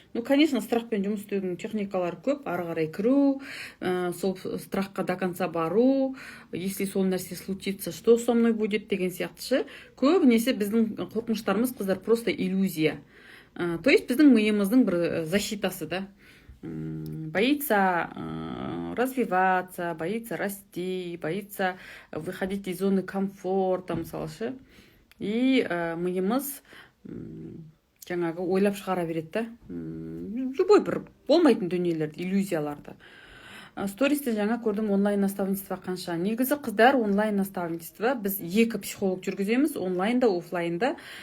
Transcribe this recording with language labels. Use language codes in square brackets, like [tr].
[kk] Конечно, страхпен жұмыс істеудің техникалары көп, ары қарай кіру, сол страхқа до конца бару, если сол нәрсе случится, что со мной будет деген сияқтышы. Көбінесе біздің қорқыныштарымыз, қыздар, просто иллюзия. То есть біздің миымыздың бір защитасы, да. [ru] Боится развиваться, боится расти, боится выходить из зоны комфорта, мысалы. [kk] И миымыз жаңағы ойлап шығара береді, да. Любой бір болмайтын дүниелерді, иллюзияларды. Стористен жаңа көрдім, онлайн наставничество қанша. Негізі қыздар, онлайн наставничество біз екі психолог жүргіземіз, онлайнда, офлайнда.